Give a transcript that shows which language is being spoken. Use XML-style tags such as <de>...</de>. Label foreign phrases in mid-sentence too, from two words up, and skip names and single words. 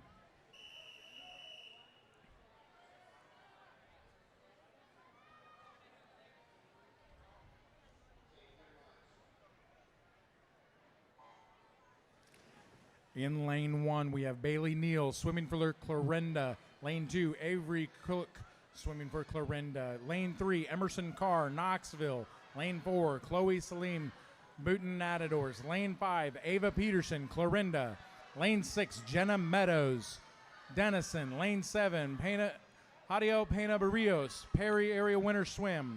<en>In lane 1, we have Bailey Neal swimming for Clarinda. Lane 2, Avery Cook swimming for Clarinda. Lane 3, Emerson Carr, Knoxville. Lane 4, Chloe Salim, Booten Matadors. Lane 5, Ava Peterson, Clarinda. Lane 6, Jenna Meadows, Denison. Lane 7, Jadio Pena Barrios, Perry Area Winter Swim.</en>